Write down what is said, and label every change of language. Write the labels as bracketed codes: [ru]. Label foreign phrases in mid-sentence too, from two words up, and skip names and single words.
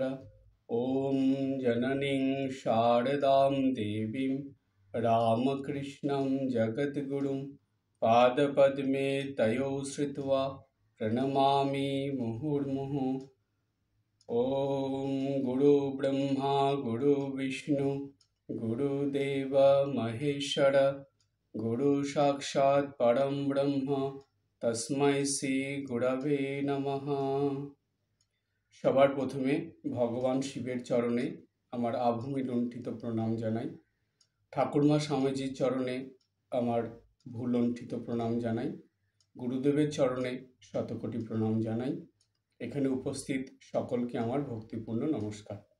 [sa] ओम जननीं शारदां देवीं रामकृष्णं जगद्गुरुं पादपद्मे तयो श्रित्वा प्रणमामि मुहुर्मुहुः। ओम गुरु ब्रह्मा गुरु विष्णु गुरुदेव महेश्वर गुरु साक्षात् परम ब्रह्म तस्मै श्री गुरवे नमः। [bn] সবার প্রথমে ভগবান শিবের চরণে আমার আভূমি লুণ্ঠিত প্রণাম জানাই। ঠাকুরমা স্বামীজির চরণে আমার ভূলুণ্ঠিত প্রণাম জানাই। গুরুদেবের চরণে শতকোটি প্রণাম জানাই। এখানে উপস্থিত সকলকে আমার ভক্তিপূর্ণ নমস্কার।